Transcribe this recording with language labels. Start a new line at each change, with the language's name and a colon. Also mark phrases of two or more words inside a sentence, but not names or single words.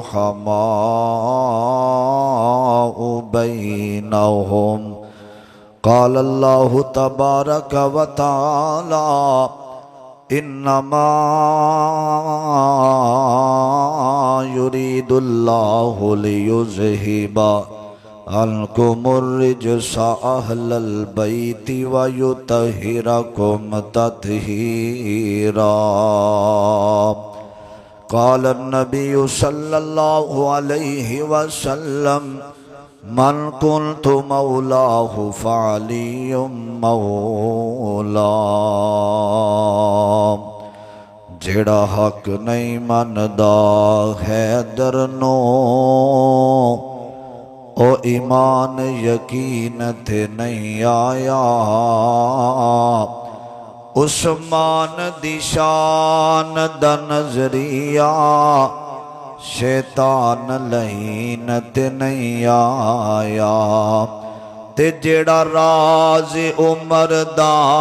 Arabic: رحماء بينهم قال الله تبارك وتعالى إنما يريد الله ليذهب عنكم الرجس أهل البيت ويطهركم تطهيرا قال النبي صلى الله عليه وسلم من كنت مولاه فعلي مولاه
Punjabi: جڑا حق نہیں مندا حیدر نو او ایمان یقین تے نہیں آیا عثمان دی شان دا نظریہ شیطان لعین تے نہیں آیا تے جیڑا راز عمر دا